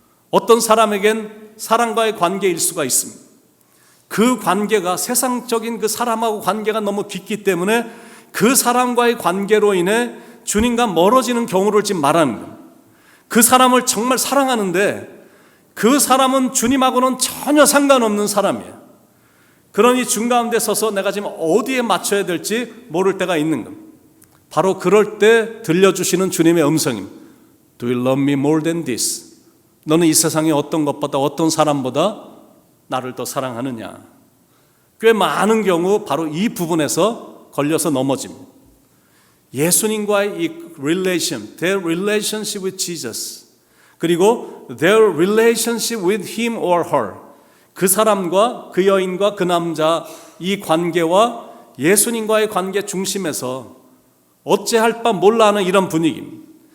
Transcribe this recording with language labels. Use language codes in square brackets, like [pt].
[ko] 어떤 사람에겐 사랑과의 관계일 수가 있습니다. 그 관계가 세상적인 그 사람하고 관계가 너무 깊기 때문에 그 사람과의 관계로 인해 주님과 멀어지는 경우를 지금 말하는 겁니다. 그 사람을 정말 사랑하는데 그 사람은 주님하고는 전혀 상관없는 사람이에요. 그러니 중가운데 서서 내가 지금 어디에 맞춰야 될지 모를 때가 있는 겁니다. 바로 그럴 때 들려주시는 주님의 음성입니다. [en] Do you love me more than this? [ko] 너는 이 세상의 어떤 것보다 어떤 사람보다 나를 더 사랑하느냐? 꽤 많은 경우 바로 이 부분에서 걸려서 넘어집니다. 예수님과의 이 [en] their relationship with Jesus, [ko] 그리고 [en] their relationship with him or her, [ko] 그 사람과 그 여인과 그 남자 이 관계와 예수님과의 관계 중심에서 어찌할 바 몰라 하는 이런 분위기입니다.